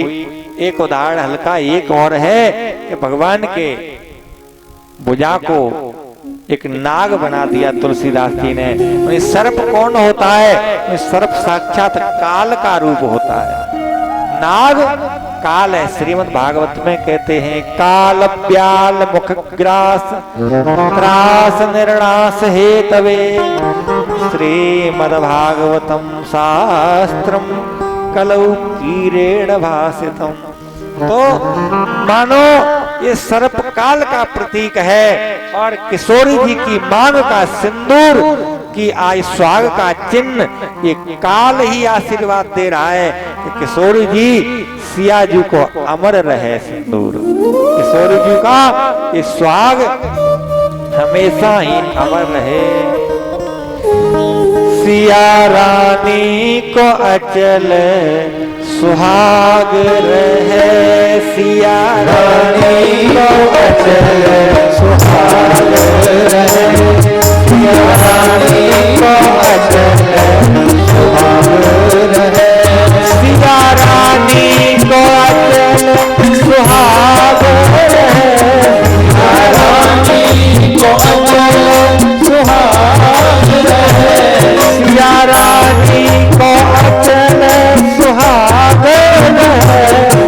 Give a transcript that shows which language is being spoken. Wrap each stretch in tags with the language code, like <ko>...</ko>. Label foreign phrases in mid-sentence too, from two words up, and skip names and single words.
<hi>एक उदाहरण हल्का एक और है कि भगवान के भुजा को एक नाग बना दिया तुलसीदास जी ने। सर्प कौन होता है? सर्प साक्षात काल का रूप होता है। नाग काल है। श्रीमद् भागवत में कहते हैं</hi> <sa>काल ब्याल मुख ग्रास त्रास निर्णास हेतवे श्रीमद् भागवतम शास्त्रम कलौ कीरेण भासितम।</sa> <hi>तो मानो ये सर्प काल का प्रतीक है, और किशोरी जी की मांग का सिंदूर की आज स्वाग का चिन्ह ये काल ही आशीर्वाद दे रहा है कि किशोरी जी सिया जी को अमर रहे सिंदूर। किशोरी जी का ये स्वाग हमेशा ही अमर रहे। सिया रानी को अचल सुहाग रहे, सिया रानी को अचल सुहाग रहे, सिया रानी को अचल सुहाग रहे, सिया रानी को अचल सुहाग रहे, सिया रानी को अचल सुहाग रहे, सिया रानी को अचल सुहाग रहे,</hi>